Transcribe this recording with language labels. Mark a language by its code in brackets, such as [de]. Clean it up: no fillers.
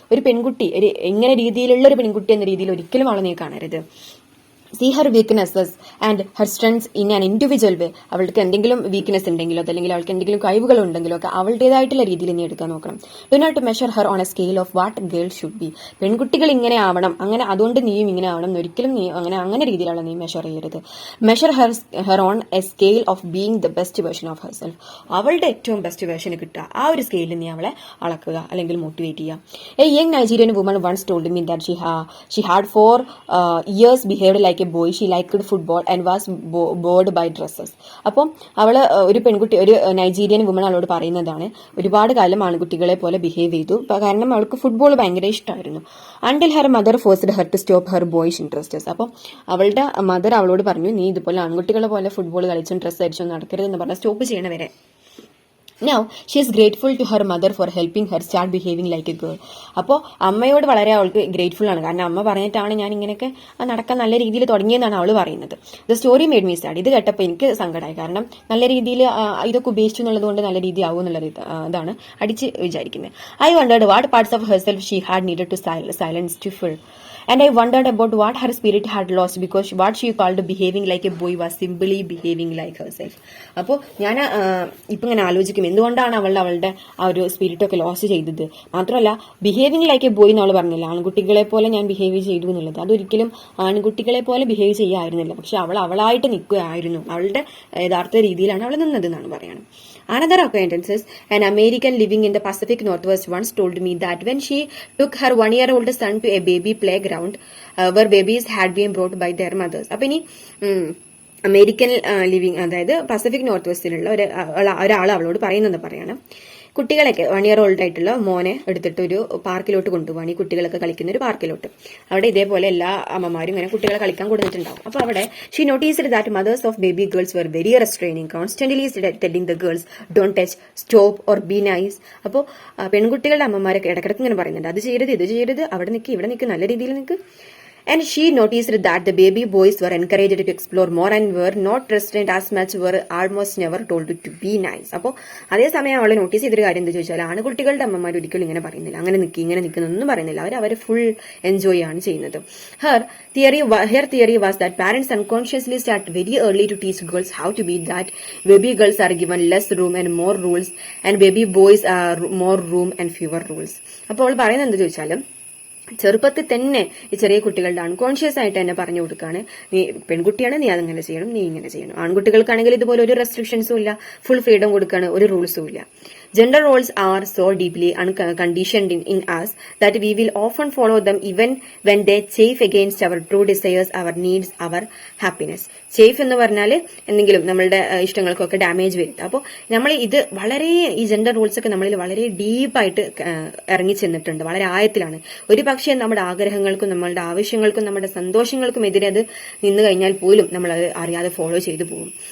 [ml] ഒരു പെൺകുട്ടി, ഒരു എങ്ങനെ രീതിയിലുള്ള ഒരു പെൺകുട്ടി എന്ന രീതിയിൽ ഒരിക്കലും അവളെ നീ കാണരുത്. [en] See her weaknesses and her strengths in an individual way. [ml] അവൾക്ക് എന്തെങ്കിലും വീക്ക്നെസ് ഉണ്ടെങ്കിലോ അല്ലെങ്കിൽ അവൾക്ക് എന്തെങ്കിലും കഴിവുകൾ ഉണ്ടെങ്കിലോ ഒക്കെ അവളുടേതായിട്ടുള്ള രീതിയിൽ നീ എടുക്കാൻ നോക്കണം. [en] Do not measure her on a scale of what girls should be. [ml] പെൺകുട്ടികൾ ഇങ്ങനെ ആവണം, അങ്ങനെ അതുകൊണ്ട് നീയും ഇങ്ങനെ ആവണം എന്നൊരിക്കലും നീ അങ്ങനെ രീതിയിലുള്ള നീ മെഷർ ചെയ്യരുത്. [en] Measure her on a scale of being the best version of herself. [ml] അവളുടെ ഏറ്റവും ബെസ്റ്റ് വേർഷൻ കിട്ടുക, ആ ഒരു സ്കെയിലിൽ നീ അവളെ അളക്കുക അല്ലെങ്കിൽ മോട്ടിവേറ്റ് ചെയ്യുക. [en] A young Nigerian woman once told me that she had for years behaved like a boy. She liked football and was bored by dresses. [ml] അപ്പം അവള് ഒരു പെൺകുട്ടി, ഒരു നൈജീരിയൻ വുമൺ അവളോട് പറയുന്നതാണ്, ഒരുപാട് കാലം ആൺകുട്ടികളെ പോലെ ബിഹേവ് ചെയ്തു, കാരണം അവൾക്ക് ഫുട്ബോൾ ഭയങ്കര ഇഷ്ടമായിരുന്നു. [en] Until her mother forced her to stop her boyish interests. [ml] അപ്പം അവളുടെ മദർ അവളോട് പറഞ്ഞു, നീ ഇതുപോലെ ആൺകുട്ടികളെ പോലെ ഫുട്ബോൾ കളിച്ചും ഡ്രസ്സ് അടിച്ചും നടക്കരുതെന്ന് പറഞ്ഞാൽ stop ചെയ്യണവരെ. [en] Now she is grateful to her mother for helping her start behaving like a girl. [ml] അപ്പോൾ അമ്മയോട് വളരെ അവൾക്ക് ഗ്രേറ്റ്ഫുൾ ആണ്, കാരണം അമ്മ പറഞ്ഞിട്ടാണ് ഞാൻ ഇങ്ങനെയൊക്കെ നടക്കാൻ നല്ല രീതിയിൽ തുടങ്ങിയെന്നാണ് അവൾ പറയുന്നത്. [en] The story made me sad. [ml] ഇത് കേട്ടപ്പോൾ എനിക്ക് സങ്കടമായി, കാരണം നല്ല രീതിയിൽ ഇതൊക്കെ ഉപേക്ഷിച്ചു എന്നുള്ളത് കൊണ്ട് നല്ല രീതി ആവും എന്നുള്ളത് ഇതാണ് അടിച്ച് വിചാരിക്കുന്നത്. [en] I wondered what parts of herself she had needed to silence to fill. And I wondered about what her spirit had lost because what she called behaving like a boy was simply behaving like herself. [ml] അപ്പോൾ ഞാൻ ഇപ്പം ഇങ്ങനെ ആലോചിക്കും, എന്തുകൊണ്ടാണ് അവളുടെ ആ ഒരു സ്പിരിറ്റൊക്കെ loss ചെയ്തത്. മാത്രമല്ല [en] behaving like a boy [ml] എന്നവൾ പറഞ്ഞില്ല, ആൺകുട്ടികളെ പോലെ ഞാൻ ബിഹേവ് ചെയ്തു എന്നുള്ളത്. അതൊരിക്കലും ആൺകുട്ടികളെ പോലെ ബിഹേവ് ചെയ്യായിരുന്നില്ല, പക്ഷെ അവളായിട്ട് നിൽക്കുകയായിരുന്നു, അവളുടെ യഥാർത്ഥ രീതിയിലാണ് അവൾ നിന്നത് എന്നാണ് പറയുന്നത്. [en] Another acquaintance, an American living in the Pacific Northwest, once told me that when she took her 1-year-old son to a baby playground where babies had been brought by their mothers. [ml] അപ്പൊ ഇനി American living, അതായത് Pacific north വെസ്റ്റിലുള്ള ഒരാൾ അവളോട് പറയുന്നത് പറയാണ്, കുട്ടികളൊക്കെ 1 year old ആയിട്ടുള്ള മോനെ എടുത്തിട്ട് ഒരു പാർക്കിലോട്ട് കൊണ്ടുപോകാണ്, ഈ കുട്ടികളൊക്കെ കളിക്കുന്ന ഒരു പാർക്കിലോട്ട്. അവിടെ ഇതേപോലെ എല്ലാ അമ്മമാരും ഇങ്ങനെ കുട്ടികളെ കളിക്കാൻ കൊടുത്തിട്ടുണ്ടാവും. അപ്പൊ അവിടെ [en] She noticed that mothers of baby girls were very restraining, constantly telling the girls don't touch, stop or be nice. [ml] അപ്പോൾ പെൺകുട്ടികളുടെ അമ്മമാരൊക്കെ ഇടക്കിടക്ക് ഇങ്ങനെ പറയുന്നുണ്ട്, അത് ചെയ്യരുത്, ഇത് ചെയ്യരുത്, അവിടെ നിൽക്ക്, ഇവിടെ നിൽക്ക്, നല്ല രീതിയിൽ നിൽക്ക്. [en] And she noticed that the baby boys were encouraged to explore more and were not restrained as much, were almost never told to be nice. [ml] അപ്പോൾ അതേസമയം അവളെ നോട്ടീസ് ചെയ്തൊരു കാര്യം എന്താ ചോദിച്ചാൽ, ആൺകുട്ടികളുടെ അമ്മമാർ ഒരിക്കലും ഇങ്ങനെ പറയുന്നില്ല, അങ്ങനെ നിൽക്കി ഇങ്ങനെ നിൽക്കുന്നൊന്നും പറയുന്നില്ല, അവർ ഫുൾ എൻജോയ് ആണ് ചെയ്യുന്നത്. [en] Her theory was that parents unconsciously start very early to teach girls how to be, that baby girls are given less room and more rules and baby boys are more room and fewer rules. [ml] അപ്പോൾ അവൾ പറയുന്നത് എന്താ ചോദിച്ചാലും, ചെറുപ്പത്തിൽ തന്നെ ഈ ചെറിയ കുട്ടികളുടെ അൺകോൺഷ്യസ് ആയിട്ട് തന്നെ പറഞ്ഞു കൊടുക്കുകയാണ്, നീ പെൺകുട്ടിയാണ്, നീ അതങ്ങനെ ചെയ്യണം, നീ ഇങ്ങനെ ചെയ്യണം. ആൺകുട്ടികൾക്കാണെങ്കിൽ ഇതുപോലെ ഒരു റെസ്ട്രിക്ഷൻസും ഇല്ല, ഫുൾ ഫ്രീഡം കൊടുക്കുകയാണ്, ഒരു റൂൾസും ഇല്ല. [en] Gender roles are so deeply conditioned in us that we will often follow them even when they chafe against our true desires, our needs, our happiness. [ml] ചേഫ് എന്ന് പറഞ്ഞാൽ എന്തെങ്കിലും നമ്മളുടെ ഇഷ്ടങ്ങൾക്കൊക്കെ ഡാമേജ് വരുത്തുക. അപ്പോൾ നമ്മൾ ഇത് വളരെ, ഈ ജെൻഡർ റൂൾസ് ഒക്കെ നമ്മളിൽ വളരെ ഡീപ്പായിട്ട് ഇറങ്ങി ചെന്നിട്ടുണ്ട്, വളരെ ആഴത്തിലാണ്. ഒരു പക്ഷേ നമ്മുടെ ആഗ്രഹങ്ങൾക്കും നമ്മളുടെ ആവശ്യങ്ങൾക്കും നമ്മുടെ സന്തോഷങ്ങൾക്കും എതിരെ അത് നിന്ന് കഴിഞ്ഞാൽ പോലും നമ്മൾ അത് അറിയാതെ ഫോളോ ചെയ്തു പോകും.